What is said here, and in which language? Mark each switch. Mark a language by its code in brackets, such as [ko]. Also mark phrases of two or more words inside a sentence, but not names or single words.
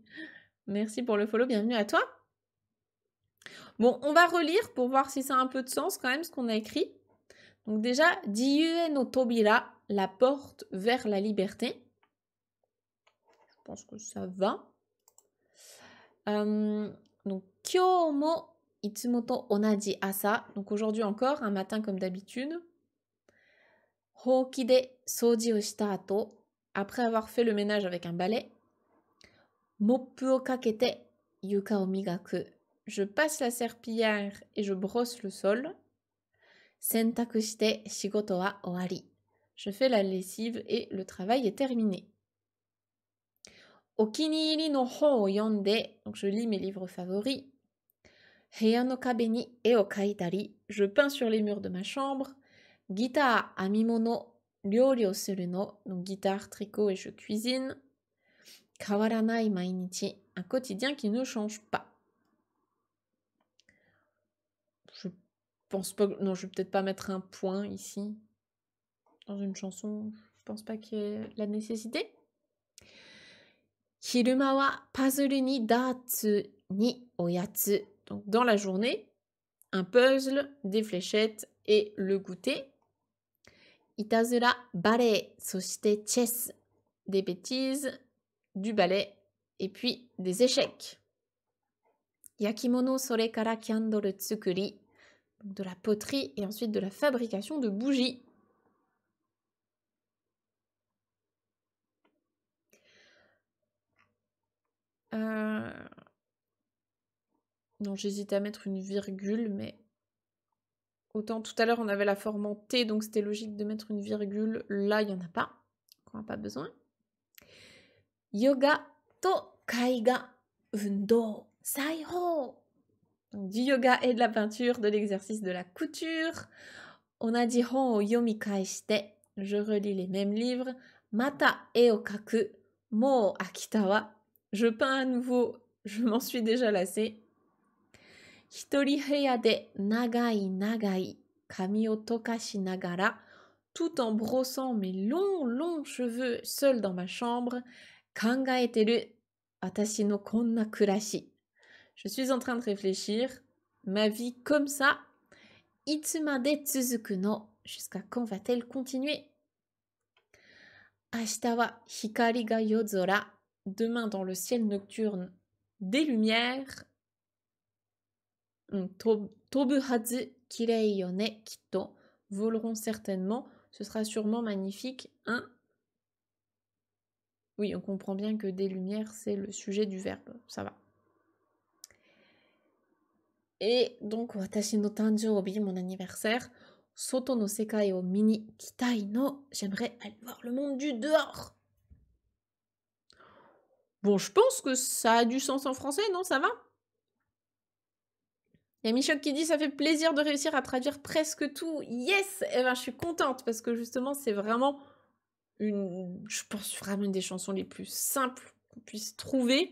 [fr] Merci pour le follow, bienvenue à toi. Bon, on va relire pour voir si ça a un peu de sens quand même, ce qu'on a écrit. Donc déjà, [ja] 自由への扉, [fr] la porte vers la liberté. Je pense que ça va. Donc, [ja] 今日もいつもと同じ朝. [fr] Donc aujourd'hui encore, un matin comme d'habitude. [ja] 箒で掃除をした後. [fr] Après avoir fait le ménage avec un balai. [ja] モップをかけて床を磨く. [fr] Je passe la serpillière et je brosse le sol. [ja] 洗濯して仕事は終わり. [fr] Je fais la lessive et le travail est terminé. [ja] お気に入りの本を読んで. [fr] Donc je lis mes livres favoris. [ja] 部屋の壁に絵を描いたり. [fr] Je peins sur les murs de ma chambre. [ja] ギター編み物料理をするの. [fr] Donc guitare, tricot et je cuisine. [ja] 変わらない毎日. [fr] Un quotidien qui ne change pas. Je pense pas... Non, je vais peut-être pas mettre un point ici. Dans une chanson, je pense pas qu'il y ait la nécessité. [ja] 昼間はパズルにダーツにおやつ. [fr] Donc dans la journée, un puzzle, des fléchettes et le goûter. [ja] いたずら、バレエ、そしてチェス, [fr] des bêtises, du ballet et puis des échecs. [ja] 焼き物それからキャンドル作り, [fr] Donc de la poterie et ensuite de la fabrication de bougies. Non, j'hésite à mettre une virgule, mais autant tout à l'heure on avait la forme en T, donc c'était logique de mettre une virgule. Là, il n'y en a pas. On n'a pas besoin. [ja] ヨガと絵画運動裁縫. [fr] Donc, du yoga et de la peinture, de l'exercice de la couture. [ja] 同じ本を読み返して. [fr] Je relis les mêmes livres. [ja] また絵を描く。もう飽きたわ. [fr] Je peins à nouveau. Je m'en suis déjà lassée. [ja] 一人部屋で長い長い髪を梳かしながら. [fr] Tout en brossant mes longs cheveux seul dans ma chambre. [ja] 考えてる私のこんな暮らし. [fr] Je suis en train de réfléchir. Ma vie comme ça. [ja] いつまで続くの. [fr] Jusqu'à quand va-t-elle continuer? [ja] 明日は光が夜空. [fr] Demain dans le ciel nocturne, des lumières. [ja] 飛ぶはずきれいよねきっと. [fr] Voleront certainement. Ce sera sûrement magnifique, hein? Oui, on comprend bien que des lumières, c'est le sujet du verbe. Ça va. Et donc, [ja] 私の誕生日, [fr] mon anniversaire, [ja] 外の世界を見に行きたいの, [fr] j'aimerais aller voir le monde du dehors. Bon, je pense que ça a du sens en français, non? Ça va? Il y a Michoc qui dit « Ça fait plaisir de réussir à traduire presque tout. » Yes! Eh ben, je suis contente parce que justement, c'est vraiment je pense vraiment une des chansons les plus simples qu'on puisse trouver.